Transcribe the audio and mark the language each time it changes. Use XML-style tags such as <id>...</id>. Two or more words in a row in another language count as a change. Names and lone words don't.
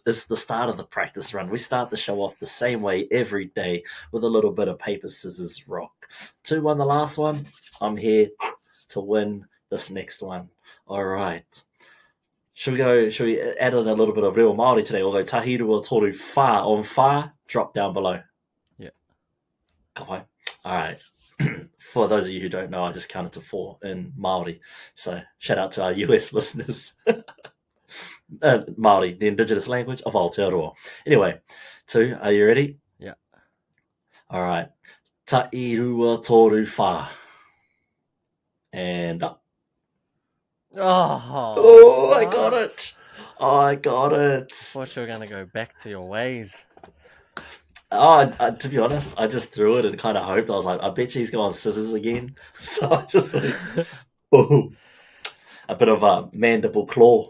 <en>It's the start of the practice run. We start the show off the same way every day with a little bit of paper, scissors, rock. 2-1 the last one. I'm here to win this next one. All right. Should we add in a little bit of real Māori today? We'll go</en> <mi>tahirua toru whā. On whā,</mi> <en>drop down below. Yeah. Okay. All right. For those of you who don't know, I just counted to 4 in Māori. So shout out to our US listeners. Māori, the indigenous language of Aotearoa. Anyway, 2, are you ready? Yeah. All right.</en> <mi>Tahirua toru whā.</mi> <en>And up. Oh, I got it. I got it. Thought you were going to go back to your ways. To be honest, I just threw it and kind of hoped. I was like, I bet she's going scissors again. So I just boom. A bit of a mandible claw.</en>